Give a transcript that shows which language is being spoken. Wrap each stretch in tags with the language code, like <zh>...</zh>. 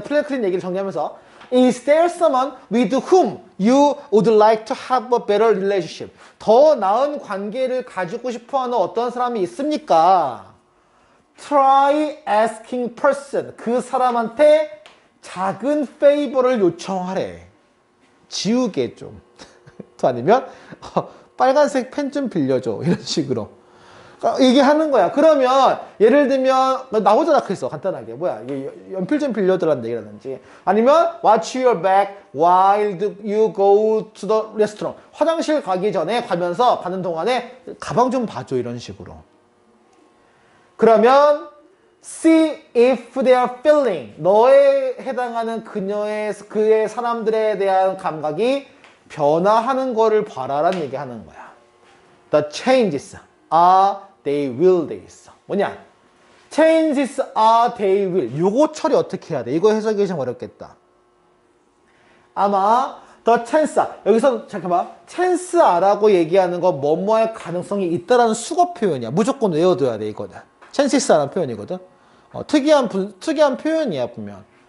<ko>프랭클린 얘기를 정리하면서</ko> <en>Is there someone with whom you would like to have a better relationship?</en> <ko>더 나은 관계를 가지고 싶어하는 어떤 사람이 있습니까?</ko> <en>Try asking person.</en> <ko>그 사람한테 작은 페이버를 요청하래. 지우개 좀. 또 아니면 빨간색 펜 좀 빌려줘. 이런 식으로. 얘기하는 거야. 그러면 예를 들면 나오잖아. 그래서 간단하게 뭐야 이게 연필 좀 빌려달라는 얘기라든지 아니면</ko> <en>watch your back while you go to the restaurant.</en> <ko>화장실 가기 전에 가는 동안에 가방 좀 봐줘 이런 식으로. 그러면</ko> <en>see if they are feeling</en> <ko>너에 해당하는 그의 사람들에 대한 감각이 변화하는 거를 봐라라는 얘기 하는 거야.</ko> <en>The changes are they will</en> <ko>돼 있어. 뭐냐?</ko> <en>changes are they will.</en> <ko>요거 처리 어떻게 해야 돼? 이거 해석이 좀 어렵겠다. 아마 the chance 여기서 잠깐만 chance are라고 얘기하는 거 뭐뭐 할 가능성이 있다라는 수거 표현이야. 무조건 외워둬야 돼 이거는. chances,라는 표현이거든. 특이한 표현이야 보면.</ko>